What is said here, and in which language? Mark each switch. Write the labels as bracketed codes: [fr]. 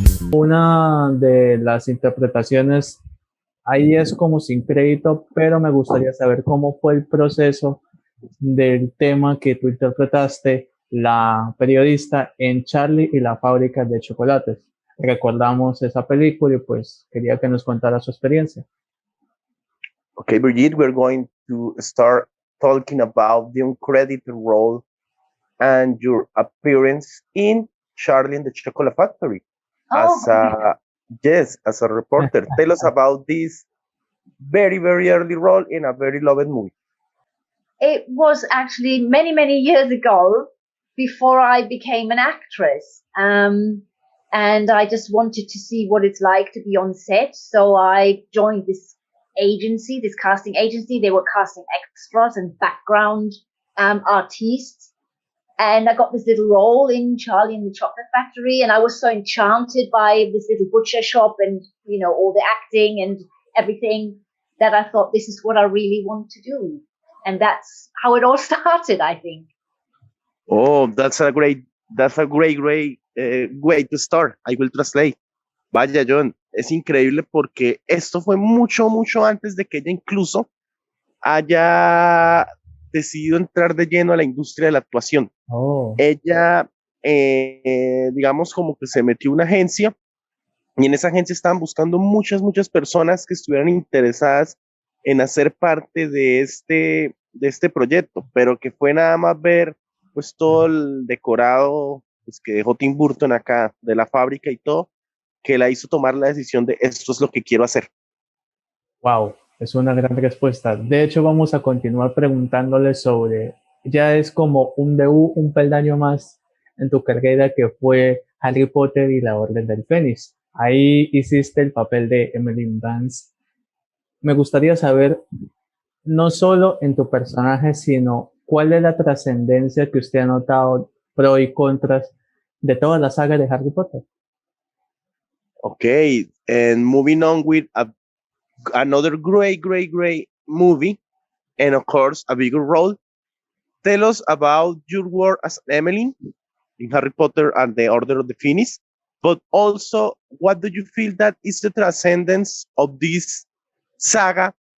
[es] Una de las interpretaciones ahí es como sin crédito, pero me gustaría saber cómo fue el proceso del tema que tú interpretaste, la periodista en Charlie y la fábrica de chocolates. Recordamos esa película y pues quería que nos contara su experiencia. [en] Okay, Brigitte, we're going to start talking about the uncredited role and your appearance in Charlie and the Chocolate Factory. As a reporter. Tell us about this very early role in a very loved movie. It was actually many years ago, before I became an actress. And I just wanted to see what it's like to be on set. So I joined this agency, this casting agency. They were casting extras and background artists. And I got this little role in Charlie and the Chocolate Factory. And I was so enchanted by this little butcher shop and, you know, all the acting and everything that I thought this is what I really want to do. And that's how it all started, I think. Oh, that's a great way to start. I will translate. [es] Vaya, John, es increíble porque esto fue mucho antes de que ella incluso haya decidido entrar de lleno a la industria de la actuación. Ella, digamos, como que se metió a una agencia y en esa agencia estaban buscando muchas personas que estuvieran interesadas en hacer parte de este proyecto, pero que fue nada más ver pues todo el decorado pues, que dejó Tim Burton acá de la fábrica y todo, que la hizo tomar la decisión de esto es lo que quiero hacer. Wow, es una gran respuesta. De hecho, vamos a continuar preguntándole sobre, ya es como un debut, un peldaño más en tu carrera que fue Harry Potter y la Orden del Fénix. Ahí hiciste el papel de Emily Vance. Me gustaría saber, no solo en tu personaje, sino cuál es la trascendencia que usted ha notado, pros y contras, de toda la saga de Harry Potter. [en] Okay, and moving on with another great movie, and of course a bigger role. Tell us about your work as Emily in Harry Potter and the Order of the Phoenix, but also what do you feel that is the transcendence of this saga?